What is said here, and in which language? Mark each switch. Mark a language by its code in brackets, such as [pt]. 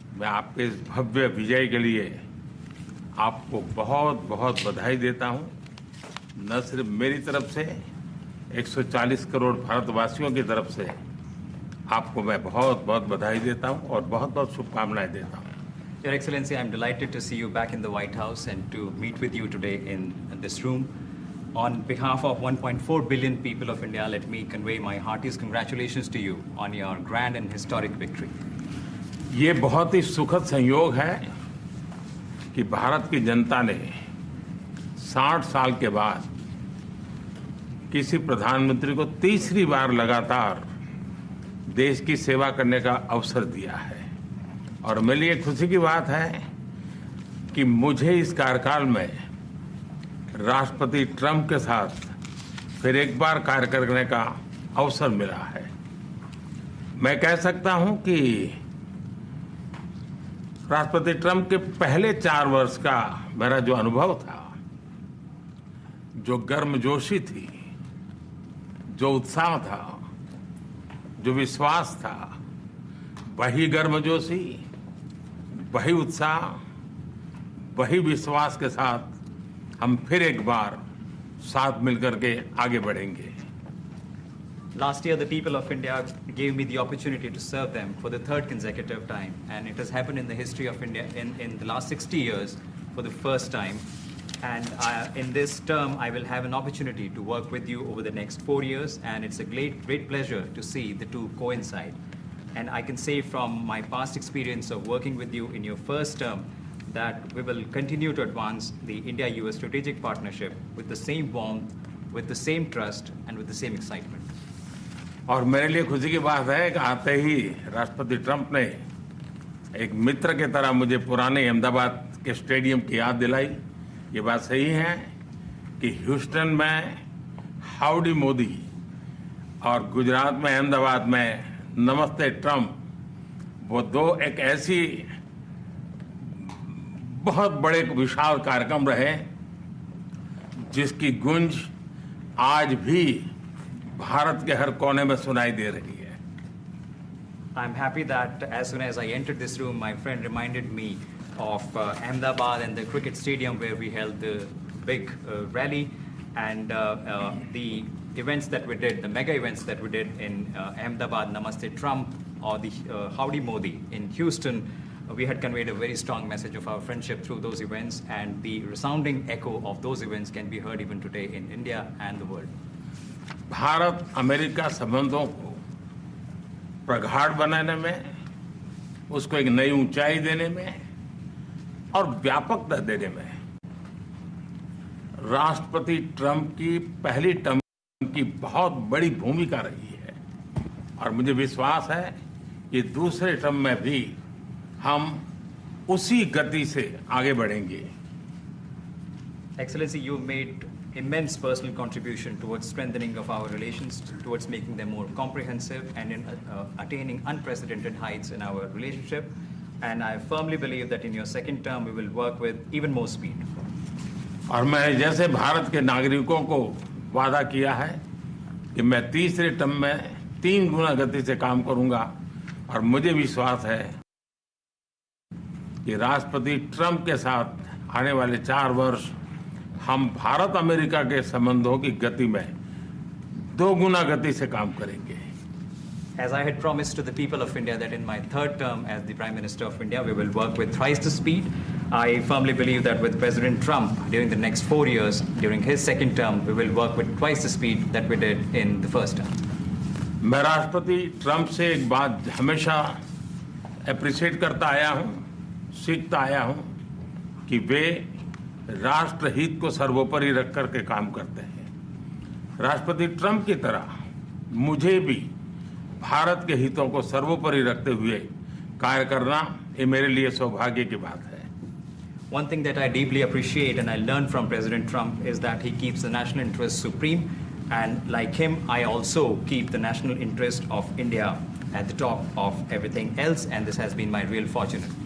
[hi] मैं आपके इस भव्य विजय के लिए आपको बहुत बहुत बधाई देता हूं। न सिर्फ मेरी तरफ से 140 करोड़ भारतवासियों की तरफ से आपको मैं बहुत बहुत बधाई देता हूं और बहुत बहुत शुभकामनाएं देता हूं। [en] Your Excellency, I'm delighted to see you back in the White House and to meet with you today in this room. On behalf of 1.4 billion people of India, let me convey my heartiest congratulations to you on your grand and historic victory. [hi] ये बहुत ही सुखद संयोग है कि भारत की जनता ने 60 साल के बाद किसी प्रधानमंत्री को तीसरी बार लगातार देश की सेवा करने का अवसर दिया है और मेरे लिए खुशी की बात है कि मुझे इस कार्यकाल में राष्ट्रपति ट्रंप के साथ फिर एक बार कार्य करने का अवसर मिला है। मैं कह सकता हूं कि राष्ट्रपति ट्रंप के पहले 4 वर्ष का मेरा जो अनुभव था, जो गर्मजोशी थी, जो उत्साह था, जो विश्वास था, वही गर्मजोशी, वही उत्साह, वही विश्वास के साथ हम फिर एक बार साथ मिलकर के आगे बढ़ेंगे। [en] Last year, the people of India gave me the opportunity to serve them for the 3rd consecutive time, and it has happened in the history of India in the last 60 years for the first time. And in this term, I will have an opportunity to work with you over the next 4 years, and it's a great pleasure to see the two coincide. And I can say from my past experience of working with you in your first term that we will continue to advance the India-US strategic partnership with the same warmth, with the same trust, and with the same excitement. [hi] और मेरे लिए खुशी की बात है कि आते ही राष्ट्रपति ट्रंप ने एक मित्र की तरह मुझे पुराने अहमदाबाद के स्टेडियम की याद दिलाई। ये बात सही है कि ह्यूस्टन में हाउडी मोदी और गुजरात में अहमदाबाद में नमस्ते ट्रंप, वो दो एक ऐसी बहुत बड़े विशाल कार्यक्रम रहे जिसकी गूंज आज भी भारत के हर कोने में सुनाई दे रही है। [en] I'm happy that as soon as I entered this room, my friend reminded me of Ahmedabad and the cricket stadium where we held the big rally and the events that we did, the mega events that we did in Ahmedabad, Namaste Trump, or the Howdy Modi in Houston. We had conveyed a very strong message of our friendship through those events, and the resounding echo of those events can be heard even today in India and the world. [hi] Bharat America संबंधों को प्रगाढ़ बनाने में, उसको एक नई ऊंचाई देने में और व्यापकता देने में राष्ट्रपति ट्रंप की पहली टर्म की बहुत बड़ी भूमिका रही है और मुझे विश्वास है कि दूसरे टर्म में भी हम उसी गति से आगे बढ़ेंगे। [en] Excellency, you made immense personal contribution towards strengthening of our relations, towards making them more comprehensive and in attaining unprecedented heights in our relationship. And I firmly believe that in your second term, we will work with even more speed. [hi] और मैं जैसे भारत के नागरिकों को वादा किया है कि मैं तीसरे टर्म में 3 गुना गति से काम करूंगा और मुझे विश्वास है कि राष्ट्रपति ट्रंप के साथ आने वाले 4 वर्ष हम भारत अमेरिका के संबंधों की गति में 2 गुना गति से काम करेंगे। [en] As I had promised to the people of India that in my 3rd term as the Prime Minister of India, we will work with thrice the speed. I firmly believe that with President Trump during the next 4 years, during his second term, we will work with twice the speed that we did in the first term. [hi] मैं राष्ट्रपति Trump से एक बात हमेशा appreciate करता आया हूं, सीखता आया हूं कि वे राष्ट्रहित को सर्वोपरि रख करके काम करते हैं। राष्ट्रपति ट्रंप की तरह मुझे भी भारत के हितों को सर्वोपरि रखते हुए कार्य करना ये मेरे लिए सौभाग्य की बात है। [en] One thing that I deeply appreciate and I learned from President Trump is that he keeps the national interest supreme, and like him, I also keep the national interest of India at the top of everything else, and this has been my real fortune.